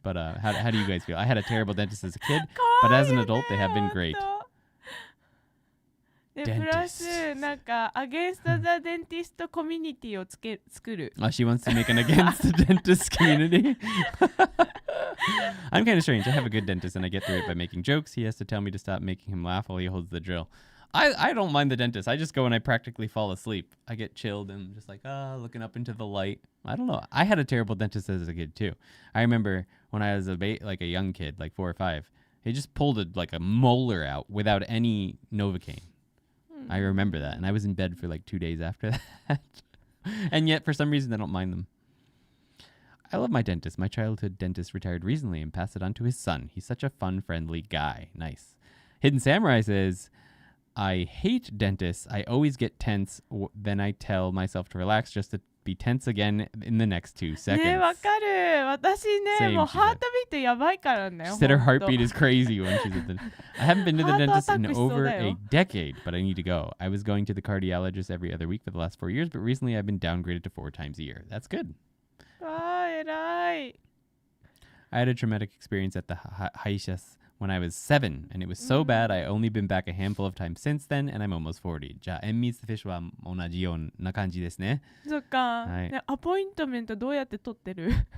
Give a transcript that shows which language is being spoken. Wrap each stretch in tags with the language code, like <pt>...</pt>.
<en>But how do you guys feel? I had a terrible dentist as a kid, but as an adult, they have been great.</en> <ja>でプラスなんかアゲンスト・ザ・デンティストコミュニティを作る。</ja> <en>She wants to make an against the dentist community. I'm kind of strange. I have a good dentist and I get through it by making jokes. He has to tell me to stop making him laugh while he holds the drill. I don't mind the dentist. I just go and I practically fall asleep. I get chilled and just like, looking up into the light. I don't know. I had a terrible dentist as a kid too. I remember when I was like a young kid, like 4 or 5, he just pulled a molar out without any Novocaine. I remember that. And I was in bed for like 2 days after that. And yet, for some reason, I don't mind them. I love my dentist. My childhood dentist retired recently and passed it on to his son. He's such a fun, friendly guy. Nice. Hidden Samurai says, I hate dentists. I always get tense. Then I tell myself to relax just to be tense again in the next 2 seconds.</en> <ja>ねわかる。私ね、もうハートビートやばいからね。</ja> <en>She said her heartbeat is crazy when she's at the... I haven't been to the dentist in over a decade, but I need to go. I was going to the cardiologist every other week for the last 4 years, but recently I've been downgraded to 4 times a year. That's good.</en> <ja>あー、偉い。</ja> <en>I had a traumatic experience at the Haishas when I was 7, and it was so bad I only been back a handful of times since then, and I'm almost 40.</en> <ja>じゃあ、meets the fish は同じような感じですね。そっか、はいね。アポイントメントどうやって取ってる</ja>